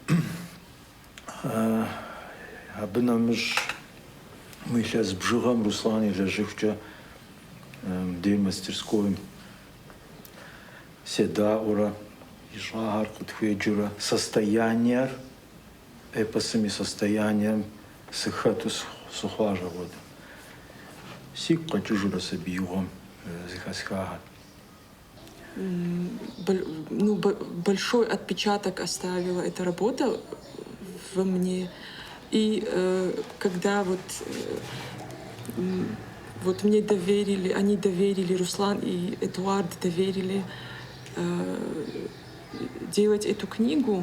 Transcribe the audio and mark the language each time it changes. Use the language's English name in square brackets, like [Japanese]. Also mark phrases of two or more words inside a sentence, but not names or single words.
[Kabardian] Абы нэмыщӏ мы илъэс бжыгъэм Руслан илэжьыхукӏэ дей мастерскойм седаӏуэрэ ищӏагъэр къытхуеджэурэ состояниер, эпосым и состоянием сыхэту сыхъуащ апхуэдэ. Сигу къэкӏыжурэ сабиигъуэм зыхэсхагъэр. [Russian] Большой отпечаток оставила эта работа во мне. И когда вот вот мне доверили, они доверили, Руслан и Эдуард доверили делать эту книгу.